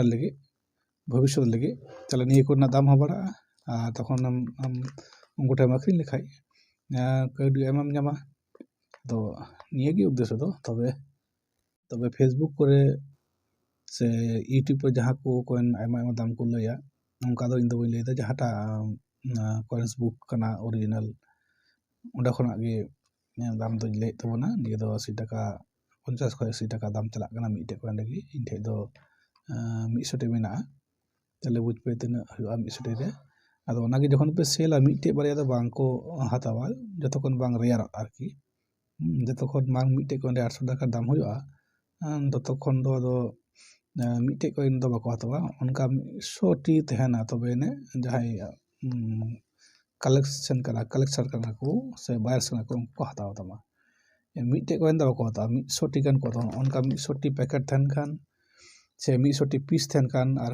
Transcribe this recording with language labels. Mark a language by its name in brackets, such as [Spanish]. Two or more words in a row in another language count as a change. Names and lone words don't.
[Santali] ᱞᱟᱹᱜᱤᱫ ᱵᱷᱚᱵᱤᱥᱥᱚᱛ ᱞᱟᱹᱜᱤᱫ ᱛᱟᱦᱞᱮ ᱱᱤᱭᱟᱹ ᱠᱚᱨᱮᱱᱟᱜ ᱫᱟᱢ ᱦᱚᱸ ᱵᱟᱲᱦᱟᱜᱼᱟ ᱟᱨ ᱛᱚᱠᱷᱚᱱ ᱟᱢ ᱩᱱᱠᱩ ᱴᱷᱮᱱ ᱟᱹᱠᱷᱨᱤᱧ ᱞᱮᱠᱷᱟᱡ ᱠᱟᱹᱣᱰᱤ ᱟᱭᱢᱟᱢ ᱧᱟᱢᱟ ᱟᱫᱚ ᱱᱤᱭᱟᱹᱜᱮ ᱩᱫᱽᱫᱮᱥᱥᱚ ᱫᱚ ᱛᱚᱵᱮ ᱯᱷᱮᱥᱵᱩᱠ ᱠᱚᱨᱮ ᱥᱮ ᱤᱭᱩᱴᱩᱵᱽ ᱨᱮ ᱡᱟᱦᱟᱸ ᱠᱚ ᱠᱚᱭᱮᱱ ᱟᱭᱢᱟ ᱟᱭᱢᱟ ᱫᱟᱢ ᱠᱚ ᱞᱟᱹᱭᱟ ᱚᱱᱠᱟ ᱫᱚ ᱤᱧ ᱫᱚ ᱵᱟᱹᱧ ᱞᱟᱹᱭᱫᱟ ᱡᱟᱦᱟᱸᱴᱟᱜ ᱠᱚᱭᱮᱱᱥ ᱵᱩᱠ ᱠᱟᱱᱟ ᱚᱨᱤᱡᱤᱱᱟᱞ ᱚᱸᱰᱮ ᱠᱷᱚᱱᱟᱜ ᱜᱮ দাম দোᱧ ᱞᱟᱹᱭᱮᱫ ᱛᱟᱵᱚᱱᱟ ᱱᱤᱭᱟᱹ ᱫᱚ 80 টাকা 50 ᱠᱷᱚᱡ 80 ᱴᱟᱠᱟ দাম ᱪᱟᱞᱟᱜ ᱠᱟᱱᱟ ᱢᱤᱫᱴᱮᱡ ᱠᱚᱭᱮᱱ ᱞᱟᱹᱜᱤᱫ ᱤᱧ ᱴᱷᱮᱡ ᱫᱚ 100ᱴᱤ ᱢᱮᱱᱟᱜᱼᱟ ᱛᱟᱦᱞᱮ ᱵᱩᱡᱽ ᱯᱮ ᱛᱤᱱᱟᱹᱜ ᱦᱩᱭᱩᱜᱼᱟ 100ᱴᱤ ᱨᱮ ᱟᱫᱚ ᱚᱱᱟᱜᱮ ᱡᱚᱠᱷᱚᱱ ᱯᱮ ᱥᱮᱞᱟ ᱢᱤᱫᱴᱮᱡ ᱵᱟᱨᱭᱟ ᱫᱚ ᱵᱟᱝ ᱠᱚ ᱦᱟᱛᱟᱣᱟ ᱡᱚᱛᱚᱠᱷᱚᱱ ᱵᱟᱝ ᱨᱮᱭᱟᱨᱚᱜ ᱟᱨᱠᱤ ᱡᱚᱛᱚᱠᱷᱚᱱ ᱵᱟᱝ ᱢᱤᱫᱴᱮᱡ ᱠᱚᱭᱮᱱ ᱨᱮ 800 টাকা দাম ᱦᱩᱭᱩᱜᱼᱟ ততক্ষণ ᱫᱚ ᱟᱫᱚ ᱢᱤᱫᱴᱮᱡ ᱠᱚᱭᱮᱱ ᱫᱚ ᱵᱟᱠᱚ ᱦᱟᱛᱟᱣᱟ ᱚᱱᱠᱟ 100ᱴᱤ ᱛᱟᱦᱮᱱᱟ ᱛᱚᱵᱮ ᱟᱹᱱᱤᱡ ᱡᱟᱦᱟᱸᱭ ᱠᱟᱞᱮᱠᱥᱚᱱ ᱠᱟᱱᱟ ᱠᱚ ᱥᱮ ᱵᱟᱭᱟᱨᱥ ᱠᱟᱱᱟ ᱠᱚ ᱩᱱᱠᱩ ᱠᱚ ᱦᱟᱛᱟᱣ ᱛᱟᱢᱟ ᱢᱤᱫᱴᱮᱡ ᱠᱚᱭᱮᱱ ᱫᱚ ᱵᱟᱠᱚ ᱦᱟᱛᱟᱣᱟ 100ᱴᱤ ᱜᱟᱱ ᱠᱚ ᱦᱟᱛᱟᱣᱟ ᱚᱱᱠᱟ 100ᱴᱤ ᱯᱮᱠᱮᱴ ᱛᱟᱦᱮᱱ ᱠᱷᱟᱱ ᱥᱮ 100ᱴᱤ ᱯᱤᱥ ᱛᱟᱦᱮᱱ ᱠᱷᱟᱱ ᱟᱨ